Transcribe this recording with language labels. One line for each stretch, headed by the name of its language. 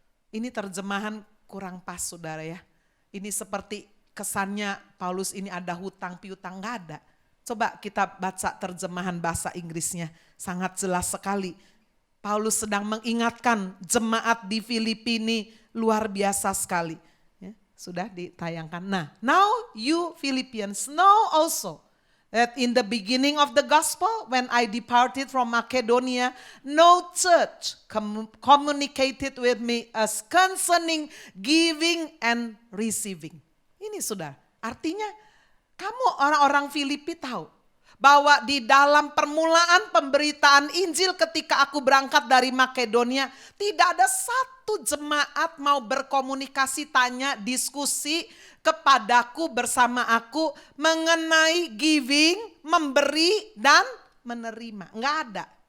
Indonesian: Ini terjemahan kurang pas saudara ya. Ini seperti kesannya Paulus ini ada hutang piutang, gak ada. Coba kita baca terjemahan bahasa Inggrisnya, sangat jelas sekali. Paulus sedang mengingatkan jemaat di Filipi ini luar biasa sekali. Ya, sudah ditayangkan.
English: Nah, now you Philippians know also that in the beginning of the gospel, when I departed from Macedonia, no church communicated with me as concerning giving and receiving.
Indonesian: Ini sudah, artinya kamu orang-orang Filipi tahu bahwa di dalam permulaan pemberitaan Injil ketika aku berangkat dari Makedonia, tidak ada satu jemaat mau berkomunikasi, tanya, diskusi kepadaku bersama aku mengenai giving, memberi dan menerima. Enggak ada.